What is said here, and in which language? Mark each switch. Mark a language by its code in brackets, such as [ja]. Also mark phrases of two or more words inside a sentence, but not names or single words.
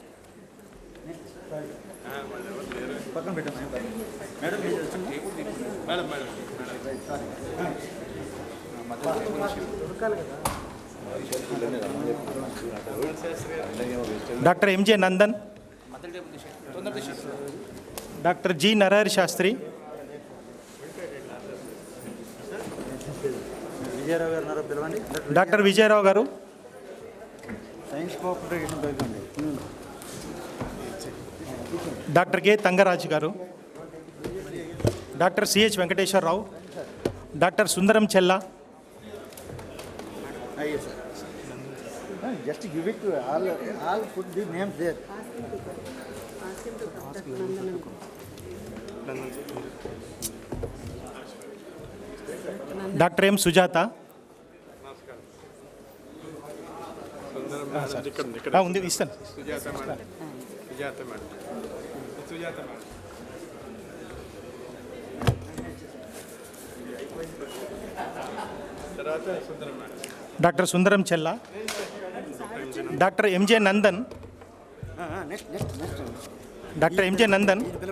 [en] Dr. M.J. Nandan. Dr. G. Narahari Shastri. Dr. Vijay Rao Garu. Science cooperation. Dr. K. Tangaraj Garu. Dr. C.H. Venkateshwar Rao, Dr. Sundaram Chella, Yes, sir. Just give it to all put the names there. Dr. M. Sujata. [te] ఉంది ఇస్తాను. డాక్టర్ సుందరం చెల్లా, డాక్టర్ ఎంజే నందన్, డాక్టర్ ఎంజే నందన్.